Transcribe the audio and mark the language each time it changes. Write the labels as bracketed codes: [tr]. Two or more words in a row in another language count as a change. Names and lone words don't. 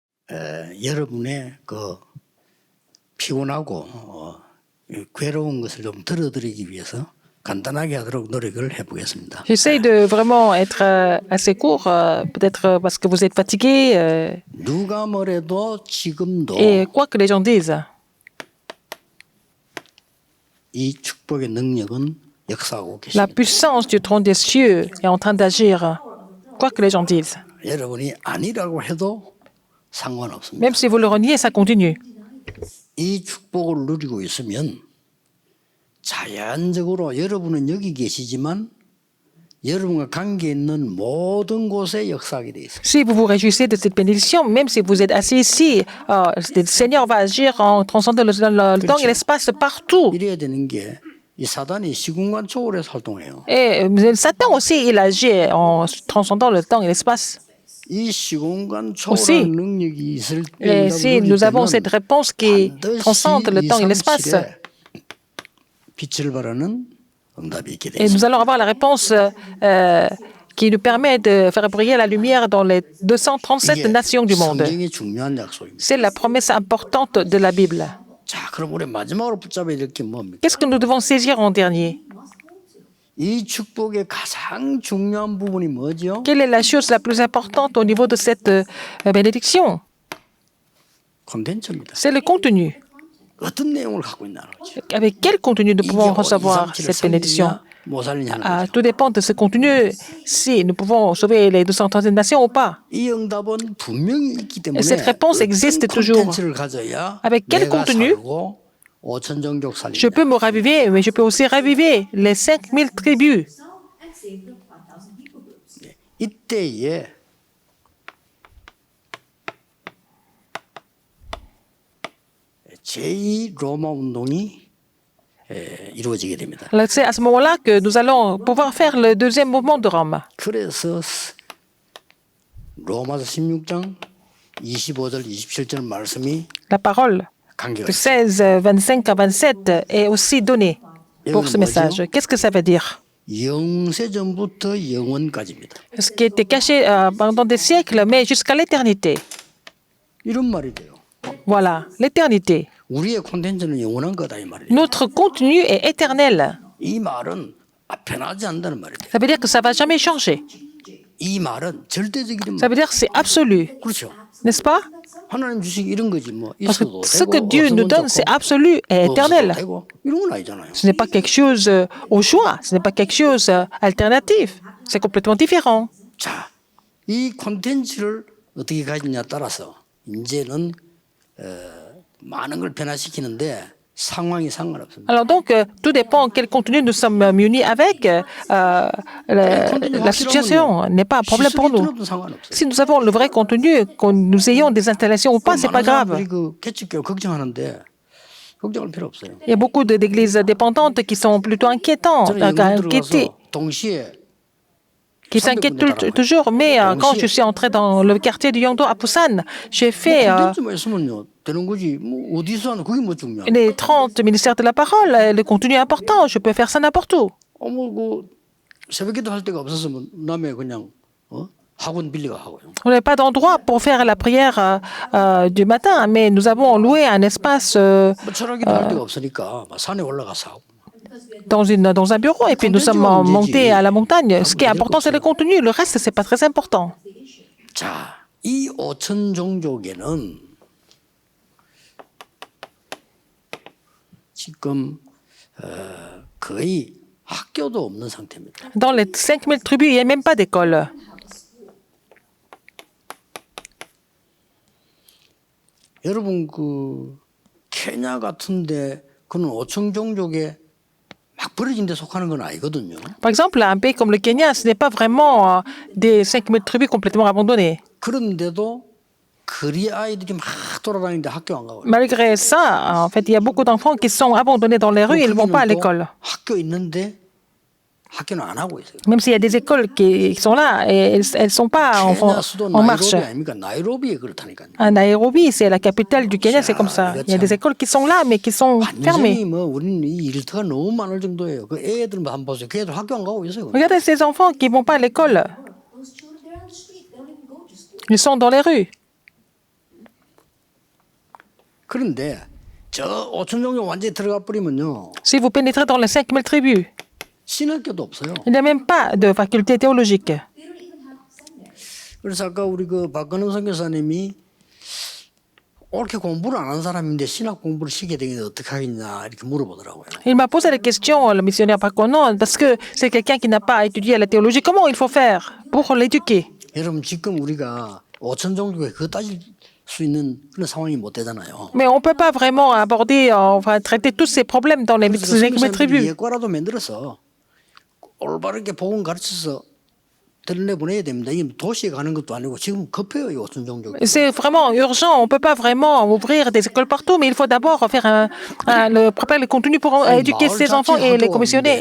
[ko] 여러분의 그 피곤하고 괴로운 것을 좀 덜어드리기 위해서 간단하게 하도록 노력을 해보겠습니다. [fr] J'essaie de vraiment être assez court, peut-être parce que vous êtes fatigué. [ko] 누가 뭐래도 지금도 [fr] Et quoi que les gens disent, [ko] 이 축복의 능력은 역사하고 [fr] la [ko] 계십니다. [fr] puissance du trône des cieux est en train d'agir, quoi que les gens disent. [ko] 여러분이 아니라고 해도 상관없습니다. [fr] Même si vous le reniez, ça continue. [ko] 이 축복을 누리고 있으면 자연적으로 여러분은 여기 계시지만 여러분과 관계 있는 모든 곳에 역사하게 돼 있습니다. [fr] Si vous vous réjouissez de cette bénédiction, même si vous êtes assis ici, le Seigneur va agir en transcendant le temps et l'espace partout. [ko] 이래야 되는 게 이 사단이 시공간 초월해서 활동해요. [fr] Et Satan aussi, il agit en transcendant le temps et l'espace. [ko] 이 시공간 [fr] Aussi. [ko] 초월한 능력이 있을 [fr] Et [ko] 때 [fr] si nous avons cette réponse qui transcende le temps et l'espace, [ko] 빛을 발하는 응답이 있게 [fr] et [ko] 되죠. [fr] nous allons avoir la réponse qui nous permet de faire briller la lumière dans les 237 nations du monde. [ko] 성경의 중요한 약속입니다. [fr] C'est la promesse importante de la Bible. [ko] 자, 그럼 우리 마지막으로 붙잡아야 될 게 뭡니까? [fr] Qu'est-ce que nous devons saisir en dernier? [ko] 이 축복의 가장 중요한 부분이 뭐죠? [fr] Quelle est la chose la plus importante au niveau de cette bénédiction? [ko] 콘텐츠입니다. [fr] C'est le contenu. [ko] 어떤 내용을 갖고 있나 거죠. [fr] Avec quel contenu nous [ko] 이게 [fr] pouvons recevoir [ko] 237을 [fr] cette bénédiction? [ko] 살리냐 못 살리냐는 거죠. [fr] Tout dépend de ce contenu, si nous pouvons sauver les 237 nations ou pas. [ko] 이 응답은 분명히 있기 때문에 [fr] Cette réponse existe toujours. [ko] 콘텐츠를 가져야 [fr] Avec quel [ko] 내가 [fr] contenu? [ko] 살고 5천 종족 [fr] Je [ko] 살리냐. [fr] peux me raviver, mais je peux aussi raviver les 5000 tribus. [en] and save the 1,000 people groups. [ko] 이때에 제2 로마 운동이 이루어지게 됩니다. [fr] C'est à ce moment-là que nous allons pouvoir faire le deuxième mouvement de Rome. [ko] 그래서 로마서 16장 25절 27절 말씀이 [fr] La parole [ko] 관계가 [fr] de [ko] 있어요. [fr] 16, 25 à 27 est aussi donnée pour ce message. Qu'est-ce que ça veut dire? [ko] 영세전부터 영원까지입니다. [fr] Ce qui était caché pendant des siècles, mais jusqu'à l'éternité. [ko] 이런 말이 돼요. [fr] Voilà, l'éternité. [ko] 우리의 콘텐츠는 영원한 거다 이 말이에요. [fr] Notre contenu est éternel. [ko] 이 말은 변하지 않는다는 말이 돼요. [fr] Ça veut dire que ça ne va jamais changer. [ko] 이 말은 절대적인 [fr] Ça [ko] 말. [fr] veut dire que c'est absolu, [ko] 그렇죠. [fr] n'est-ce pas? [ko] 하나님 주신 이런 거지 뭐 [fr] Parce que [ko] 있어도 [fr] ce que [ko] 되고 [fr] Dieu nous [ko] 없으면 [fr] donne, c'est [ko] 좋고 [fr] absolu et [ko] 없어도 [fr] éternel. [ko] 되고 이런 건 아니잖아요. [fr] Ce n'est pas quelque chose au choix, ce n'est pas quelque chose alternatif. C'est complètement différent. [ko] 자, 이 콘텐츠를 어떻게 가지냐에 따라서 이제는 많은 걸 변화시키는데 상황이 상관없습니다. [fr] Alors donc, tout dépend quel contenu nous sommes munis avec. La situation n'est pas un problème pour nous. [ko] 시스템 상관없어요. [fr] Si nous avons le vrai contenu, que nous ayons des installations ou pas, c'est pas [ko] 많은 [fr] grave. [ko] 사람들이 그 개척교회 걱정하는데 걱정할 필요 없어요. [fr] Il y a beaucoup d'églises dépendantes qui sont plutôt inquiétantes, [ko] 저는 영국 [fr] inquiétées, [ko] 들어가서 동시에 [fr] qui s'inquiètent toujours. Mais quand je suis entré dans le quartier de Yongdo à Busan, j'ai fait [ko] 콘텐츠만 있으면요 되는 거지. 뭐 어디서 하는 그게 뭐 중요해. [fr] les 30 ministères de la parole. Le contenu est important, je peux faire ça n'importe où. [ko] 그 새벽기도 할 데가 없었으면 남에 그냥 학원 빌리가 하고요. [fr] On n'avait pas d'endroit pour faire la prière du matin, mais nous avons loué un espace [ko] 뭐 철학기도 할 데가 없으니까 막 산에 올라가서 하고. [fr] dans un bureau et puis nous sommes montés à la montagne. Ce qui est important, c'est le contenu. Le reste, c'est pas très important. [ko] 자, 이 5천 종족에는 지금 거의 학교도 없는 상태입니다. [fr] Dans les 5000 tribus, il n'y a même pas d'école. [ko] 여러분 그 케냐 같은데 그는 5천 종족에 막 버려진 데 속하는 건 아니거든요. [fr] Par exemple, un pays comme le Kenya, ce n'est pas vraiment des 5000 tribus complètement abandonnées. [ko] 그런데도 거리 아이들이 막 돌아다니는데 학교 안 가고. [fr] Malgré ça, en fait, il y a beaucoup d'enfants qui sont abandonnés dans les rues et ils ne vont pas à l'école. [ko] 학교 있는데 학교는 안 하고 있어요. [fr] Même s'il y a des écoles qui sont là, et elles ne sont pas [ko] 케냐 수도 [fr] en marche. [ko] 나이로비 아닙니까? 나이로비에 그렇다니까요. [fr] À Nairobi, c'est la capitale du Kenya, c'est comme ça. Il y a des écoles qui sont là, mais qui sont [ko] 완전히 [fr] fermées. [ko] 뭐 우리는 이 일터가 너무 많을 정도예요. 그 애들만 한번 보세요. 그 애들 학교 안 가고 있어요. [fr] Regardez ces enfants qui ne vont pas à l'école. [en] Those children, they're on the street. They don't even go to school. [fr] Ils sont dans les rues. [ko] 그런데 저 5천 종족 완전히 들어가 버리면요. [fr] Si vous pénétrez dans les 5000 tribus, [ko] 신학교도 없어요. [fr] il n'y a même pas de faculté théologique. [en] They don't even have seminaries. [ko] 그래서 아까 우리 그 박건우 선교사님이 옳게 공부를 안 한 사람인데 신학 공부를 시키게 되면 어떻게 하겠냐 이렇게 물어보더라고요. [fr] Il m'a posé la question, le missionnaire Pakonon, parce que c'est quelqu'un qui n'a pas étudié la théologie. Comment il faut faire pour l'éduquer? [ko] 여러분 지금 우리가 5천 종족에 그거 따질 수 있는 그런 상황이 못 되잖아요. [fr] Mais on ne peut pas vraiment aborder, enfin, traiter tous ces problèmes dans les [ko] 그래서 [fr] 5000 [ko] 선교사님들이 [fr] tribus. [ko] 예과라도 만들어서 올바르게 복음 가르쳐서 들내 보내야 됩니다. 이게 도시에 가는 것도 아니고 지금 급해요 이 5천 종족. [fr] C'est vraiment urgent. On ne peut pas vraiment ouvrir des écoles partout, mais il faut d'abord faire préparer le contenu pour éduquer ces enfants et les commissionner.